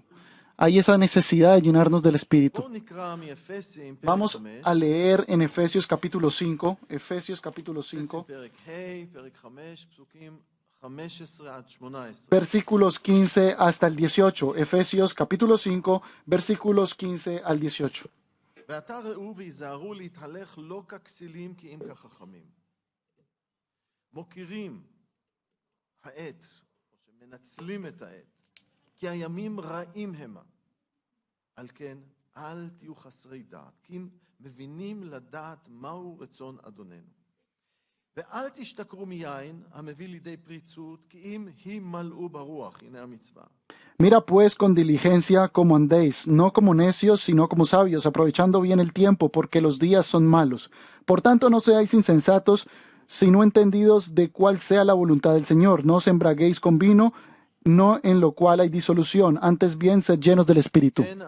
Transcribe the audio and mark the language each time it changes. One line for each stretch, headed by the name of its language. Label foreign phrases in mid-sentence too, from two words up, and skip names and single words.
Spanish: Hay esa necesidad de llenarnos del Espíritu. Vamos a leer en Efesios capítulo 5, versículos 15 hasta el 18. Efesios capítulo 5, versículos 15 al 18.
Hebrew: כי הימים רעים המה. על כן, אל תהיו חסרי דעת, כי אם מבינים לדעת מהו רצון אדוננו. ואל תשתכרו מיין המביא לידי פריצות, כי אם הימלאו ברוח, הנה המצווה.
Spanish: Mira pues con diligencia cómo andéis, no como necios, sino como sabios, aprovechando bien el tiempo, porque los días son malos. Por tanto, no seáis insensatos, sino entendidos de cuál sea la voluntad del Señor. No os embraguéis con vino, no en lo cual hay disolución, antes bien sed llenos del Espíritu.